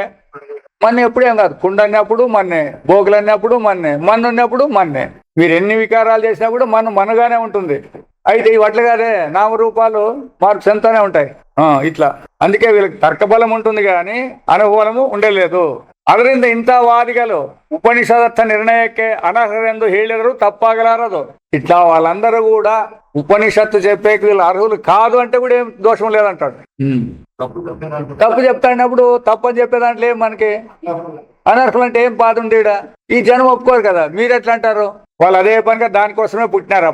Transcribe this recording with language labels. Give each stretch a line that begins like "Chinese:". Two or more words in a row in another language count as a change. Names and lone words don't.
Telugu: మన్ను ఎప్పుడేం కాదు. కుండ అన్నప్పుడు మన్నే, బోకులు అన్నప్పుడు మన్నే, మన్ను ఉన్నప్పుడు మన్నే. మీరు ఎన్ని వికారాలు చేసినా కూడా మనుగానే ఉంటుంది. అయితే ఇవి అట్లగానే నామరూపాలు మార్క్స్ ఎంతనే ఉంటాయి ఇట్లా. అందుకే వీళ్ళకి తర్కబలం ఉంటుంది కానీ అనుభవము ఉండలేదు.
Kannada: ಅದರಿಂದ ಇಂಥ ವಾದಿಗಳು ಉಪನಿಷದತ್ತ ನಿರ್ಣಯಕ್ಕೆ ಅನರ್ಹರೆಂದು ಹೇಳಿದರು ತಪ್ಪಾಗಲಾರದು.
Telugu: ఇట్లా వాళ్ళందరూ కూడా ఉపనిషత్తు చెప్పేకి వీళ్ళు అర్హులు కాదు అంటే కూడా ఏం దోషం లేదంటాడు. తప్పు చెప్తాడినప్పుడు తప్పని చెప్పే దాంట్లో ఏం మనకి అనర్హులు అంటే ఏం బాధ ఉంది? ఈ జనం ఒప్పుకోరు కదా. మీరు ఎట్లా అంటారు? వాళ్ళు అదే పనిగా దానికోసమే పుట్టినారు.